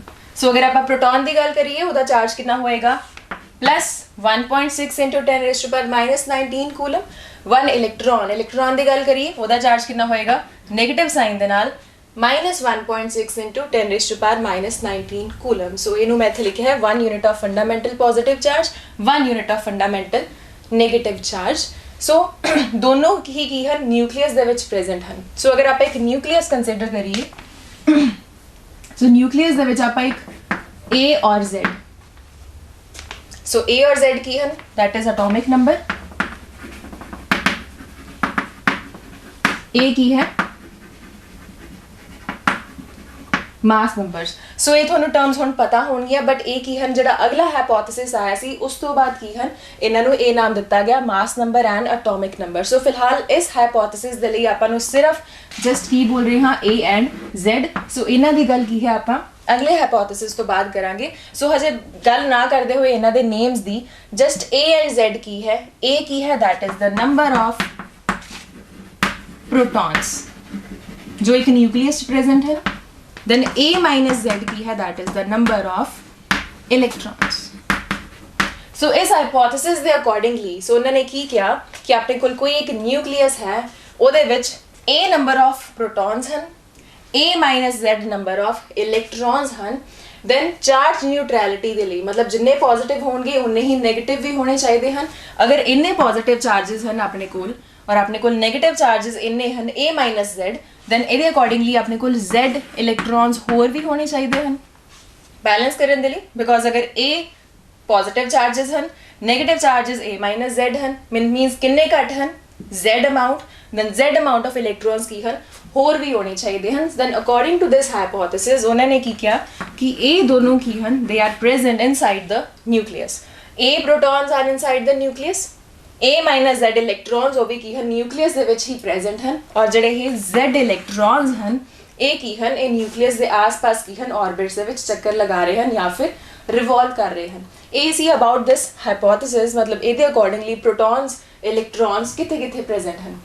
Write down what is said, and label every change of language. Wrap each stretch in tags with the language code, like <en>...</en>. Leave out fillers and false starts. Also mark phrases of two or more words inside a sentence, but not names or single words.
<hi>सो अगर आप प्रोटॉन की गल करिए उसका चार्ज कितना होएगा प्लस 1.6 इंटू 10⁻⁻19 कूलम। 1 इलैक्ट्रॉन की गल करिए उसका चार्ज कितना होएगा</hi> <en>negative sign</en> <pa>ਦੇ ਨਾਲ</pa> <hi>-1.6 इंटू 10⁻⁻19 कूलम। सो इनू मैं इत्थे लिखा है</hi> <en>1 unit of fundamental positive charge 1 unit of fundamental negative charge.</en> <pa>ਸੋ ਦੋਨੋਂ ਹੀ ਕੀ ਹਨ ਨਿਊਕਲੀਅਸ ਦੇ ਵਿੱਚ ਪ੍ਰੈਜ਼ੈਂਟ ਹਨ। ਸੋ ਅਗਰ ਆਪਾਂ ਇੱਕ ਨਿਊਕਲੀਅਸ ਕੰਸੀਡਰ ਕਰੀਏ, ਸੋ ਨਿਊਕਲੀਅਸ ਦੇ ਵਿੱਚ ਆਪਾਂ ਇੱਕ A ਔਰ Z, ਸੋ A ਔਰ Z ਕੀ ਹਨ,</pa> <en>that is atomic number, A</en> <pa>ਕੀ ਹੈ</pa> <en>mass numbers.</en> <pa>ਸੋ ਇਹ ਤੁਹਾਨੂੰ ਟਰਮਸ ਹੁਣ ਪਤਾ ਹੋਣਗੀਆਂ, ਬਟ ਇਹ ਕੀ ਹਨ, ਜਿਹੜਾ ਅਗਲਾ ਹਾਈਪੋਥੇਸਿਸ ਆਇਆ ਸੀ ਉਸ ਤੋਂ ਬਾਅਦ ਕੀ ਹਨ, ਇਹਨਾਂ ਨੂੰ ਇਹ ਨਾਮ ਦਿੱਤਾ ਗਿਆ</pa> <en>mass number and atomic number.</en> <pa>ਸੋ ਫਿਲਹਾਲ ਇਸ ਹਾਈਪੋਥੇਸਿਸ ਦੇ ਲਈ ਆਪਾਂ ਨੂੰ ਸਿਰਫ ਜਸਟ ਕੀ ਬੋਲ ਰਹੇ ਹਾਂ A ਐਂਡ Z। ਸੋ ਇਹਨਾਂ ਦੀ ਗੱਲ ਕੀ ਹੈ ਆਪਾਂ ਅਗਲੇ ਹਾਈਪੋਥੇਸਿਸ ਤੋਂ ਬਾਅਦ ਕਰਾਂਗੇ। ਸੋ ਹਜੇ ਗੱਲ ਨਾ ਕਰਦੇ ਹੋਏ ਇਹਨਾਂ ਦੇ ਨੇਮਸ ਦੀ, ਜਸਟ A ਐਂਡ Z ਕੀ ਹੈ, A ਕੀ ਹੈ,</pa> <en>that is the number of protons</en> <hi>जो एक न्यूक्लियस प्रेजेंट है,</hi> <en>then A minus Z</en> <hi>की है,</hi> <en>that is the number of electrons।</en> <hi>so इस hypothesis ਦੇ</hi> <en>accordingly so</en> <hi>उन्होंने की किया कि अपने कोल कोई एक न्यूक्लियस है,</hi> <pa>ਉਹਦੇ ਵਿੱਚ</pa> <en>A number of protons</en> <pa>ਹਨ,</pa> <en>A minus Z number of electrons</en> <pa>ਹਨ,</pa> <en>then charge neutrality</en> <pa>ਦੇ ਲਈ मतलब ਜਿੰਨੇ ਪੋਜ਼ਿਟਿਵ ਹੋਣਗੇ ਉਨੇ ਹੀ ਨੈਗੇਟਿਵ ਵੀ ਹੋਣੇ ਚਾਹੀਦੇ ਹਨ। ਅਗਰ ਇੰਨੇ ਪੋਜ਼ਿਟਿਵ ਚਾਰजेस ਹਨ ਆਪਣੇ ਕੋਲ</pa> <hi>और अपने को</hi> <en>negative charges</en> <hi>इन्ने हैं</hi> <en>A minus Z,</en> <hi>then ਇਹਦੇ अकॉर्डिंगली अपने को Z इलेक्ट्रॉन्स होर भी होने चाहिए हैं बैलेंस करने के लिए, बिकॉज अगर A</hi> <en>positive charges</en> <hi>हैं,</hi> <en>negative charges A minus Z</en> <hi>हैं, मीनस किन्ने घट हैं Z अमाउंट, then</hi> <en>Z amount of electrons</en> <hi>की हैं होर भी होने चाहिए हैं।</hi> <en>then according to this hypothesis</en> <hi>उन्होंने की किया कि A दोनों की हैं</hi> <en>they are present inside the nucleus,</en> <pa>A protons are inside the nucleus,</pa> <en>A minus Z electrons</en> <pa>ਉਹ ਵੀ ਕੀ ਹਨ ਨਿਊਕਲੀਅਸ ਦੇ ਵਿੱਚ ਹੀ ਪ੍ਰੈਜ਼ੈਂਟ ਹਨ, ਔਰ ਜਿਹੜੇ ਇਹ Z ਇਲੈਕਟ੍ਰॉन्स ਹਨ ਇਹ ਕੀ ਹਨ, ਇਹ ਨਿਊਕਲੀਅਸ ਦੇ ਆਸ-ਪਾਸ ਕੀ ਹਨ ਆਰਬਿਟਸ ਦੇ ਵਿੱਚ ਚੱਕਰ ਲਗਾ ਰਹੇ ਹਨ ਜਾਂ ਫਿਰ ਰਿਵੋਲਵ ਕਰ ਰਹੇ ਹਨ। ਇਹ ਸੀ</pa> <en>about this hypothesis,</en> <pa>ਮਤਲਬ ਇਹਦੇ ਅਕੋਰਡਿੰਗਲੀ ਪ੍ਰੋਟੋਨਸ ਇਲੈਕਟ੍ਰॉन्स ਕਿੱਥੇ-ਕਿੱਥੇ ਪ੍ਰੈਜ਼ੈਂਟ ਹਨ।</pa>